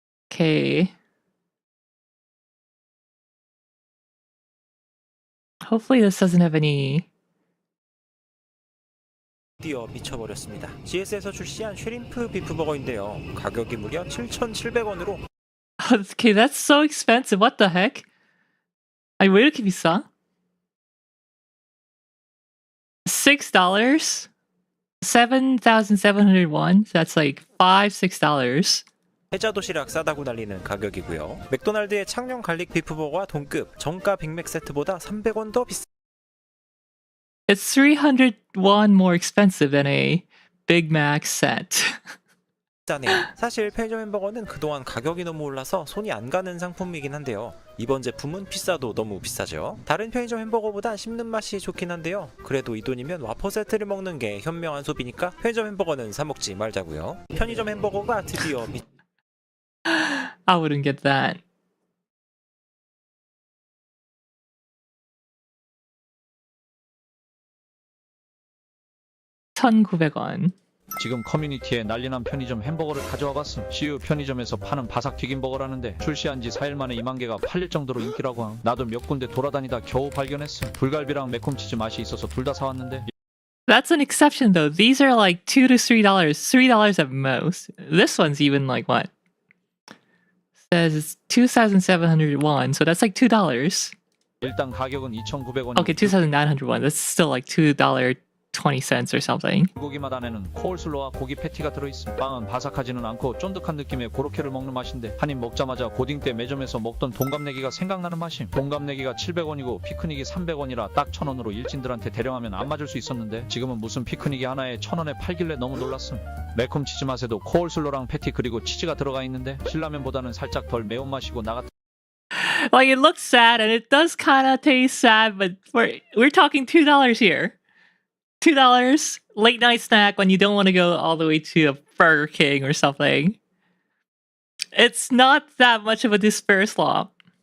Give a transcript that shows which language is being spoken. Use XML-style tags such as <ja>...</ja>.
<en>Okay. Hopefully this doesn't have any...</en> <ko>드디어 미쳐버렸습니다. GS에서 출시한 쉐림프 비프버거인데요. 가격이 무려 7,700원으로</ko> <en>Okay, that's so expensive. What the heck?</en> <ko>아니, 왜 이렇게 비싸?</ko> <en>$6? 7,701? That's like $6.</en> <ko>해자 도시락 싸다고 날리는 가격이고요. 맥도날드의 창녕 갈릭 비프버거와 동급, 정가 빅맥 세트보다 300원 더</ko> <en>It's 301 more expensive than a Big Mac set.</en> <ko>비싸네요. 사실 편의점 햄버거는 그동안 가격이 너무 올라서 손이 안 가는 상품이긴 한데요. 이번 제품은 비싸도 너무 비싸죠. 다른 편의점 햄버거보다 씹는 맛이 좋긴 한데요. 그래도 이 돈이면 와퍼 세트를 먹는 게 현명한 소비니까 편의점 햄버거는 사 먹지 말자고요. 편의점 햄버거가 드디어</ko> <en>I wouldn't get that. $1,900.</en> <ko>지금 커뮤니티에 난리난 편의점 햄버거를 가져와봤음. CU 편의점에서 파는 바삭 튀김버거라는데 출시한 지 4일 만에 2만 개가 팔릴 정도로 인기라고 함. 나도 몇 군데 돌아다니다 겨우 발견했음. 불갈비랑 매콤치즈 맛이 있어서 둘 다 사왔는데.</ko> <en>That's an exception though. These are like $2 to $3. $3 at most. This one's even like what? Says it's 2,701, so that's like $2.</en> <ko>일단 가격은 2,900원.</ko> <en>Okay, 2,901. That's still like $2.20 or something.</en> <ko>고기 맛 안에는 코울슬로와 고기 패티가 들어있음. 빵은 바삭하지는 않고 쫀득한 느낌의 고로케를 먹는 맛인데 한 입 먹자마자 고딩 때 매점에서 먹던 동갑내기가 생각나는 맛임. 동갑내기가 700원이고 피크닉이 300원이라 딱 1,000원으로 일진들한테 대령하면 안 맞을 수 있었는데 지금은 무슨 피크닉이 하나에 1,000원에 팔길래 너무 놀랐음. 매콤 치즈 맛에도 코울슬로랑 패티 그리고 치즈가 들어가 있는데 신라면보다는 살짝 덜 매운맛이고 나같은</ko> <en>Like it looks sad and it does kind of taste sad, but we're talking $2 here. $2 late night snack when you don't want to go all the way to a Burger King or something. It's not that much of a despair slop.</en>